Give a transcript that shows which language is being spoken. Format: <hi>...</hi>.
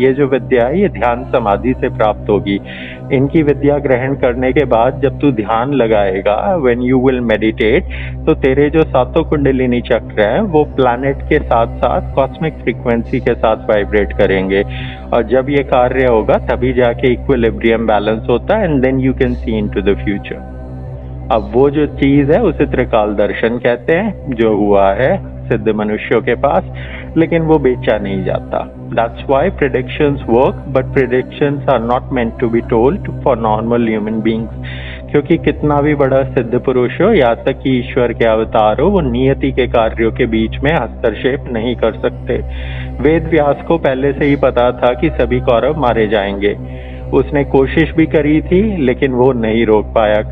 <hi>ये जो विद्या है ये ध्यान समाधि से प्राप्त होगी। इनकी विद्या ग्रहण करने के बाद जब तू ध्यान लगाएगा,</hi> <en>when you will meditate,</en> <hi>तो तेरे जो सातों कुंडलिनी चक्र हैं वो प्लैनेट के साथ साथ कॉस्मिक फ्रीक्वेंसी के साथ वाइब्रेट करेंगे, और जब ये कार्य होगा तभी जाके इक्विलिब्रियम बैलेंस होता है,</hi> <en>And then you can see into the future.</en> <hi>अब वो जो चीज है उसे त्रिकाल दर्शन कहते हैं, जो हुआ है सिद्ध मनुष्यों के पास, लेकिन वो बेचा नहीं जाता।</hi> <en>That's why predictions work, but predictions are not meant to be told for normal human beings.</en> <hi>क्योंकि कितना भी बड़ा सिद्ध पुरुष हो, यहाँ तक कि ईश्वर के अवतार हो, वो नियति के कार्यों के बीच में हस्तक्षेप नहीं कर सकते। वेद व्यास को पहले से ही पता था कि सभी कौरव मारे जाएंगे। उसने कोशिश भी करी थी, लेकिन वो नहीं रोक पाया।</hi>